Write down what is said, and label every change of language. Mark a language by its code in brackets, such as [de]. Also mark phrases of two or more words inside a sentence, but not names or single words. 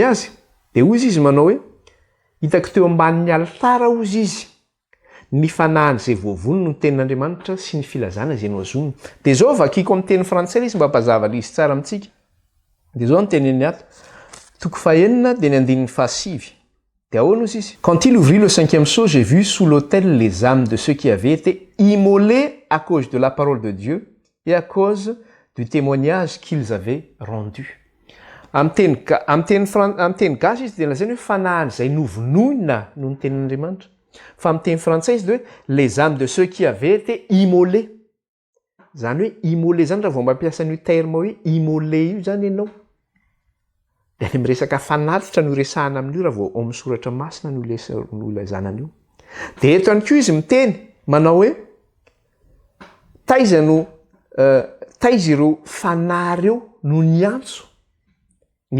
[mg] azy dia ozy izy manao hoe hitako teo ambanin'ny altara ozy izy ny fanahany izay voavony no ny tenin'andriamanitra sy ny filazana izay no azoniny dia zao vakiko amin'ny teny frantsay izy mba hampazava le izy tsara amintsika dia zao ny teneny ato toko 9 dia ny 5 dia ahoana ozy izy [fr] quand il ouvrit le 5e sceau j'ai vu sous l'autel les âmes de ceux qui avaient été immolés à cause de la parole de Dieu et à cause du témoignage qu'ils avaient rendu [mg] amin'ny teny gasy izy dia lazany hoe fanahany izay novonoina no ny tenin'andriamanitra fa amin'ny teny frantsay izy dia hoe [fr] les âmes de ceux qui avaient été immolés [mg] zany hoe immolé zany raha vao mampiasa n'io terme hoe immolé io zany ianao dia ny miresaka fanatitra no resahana amin'io raha vao ao amin'ny soratra masina no ilazana an'io dia eto ihany koa izy miteny manao hoe taiza ireo fanahy ireo no ny antso ny